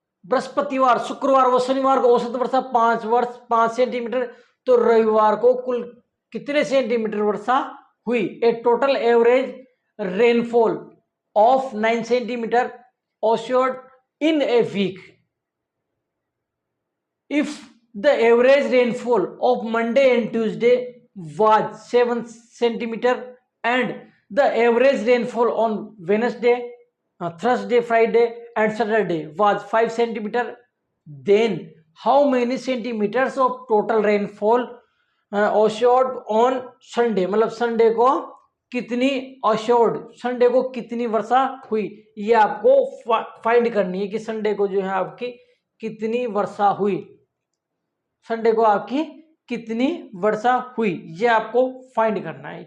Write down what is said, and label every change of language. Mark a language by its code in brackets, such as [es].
[hi] बृहस्पतिवार, शुक्रवार व शनिवार को औसत वर्षा 5 सेंटीमीटर, तो रविवार को कुल कितने सेंटीमीटर वर्षा हुई? [en] A total average rainfall of 9 centimetre occurred in a week. If the average rainfall of Monday and Tuesday was 7 centimeter and the average rainfall on Wednesday, Thursday, Friday and Saturday was 5 centimeter, then how many centimeters of total rainfall occurred on Sunday? [hi] मतलब Sunday को कितनी assured, Sunday को कितनी वर्षा हुई, ये आपको find करनी है कि संडे को जो है आपकी कितनी वर्षा हुई, संडे को आपकी कितनी वर्षा हुई, ये आपको फाइंड करना है।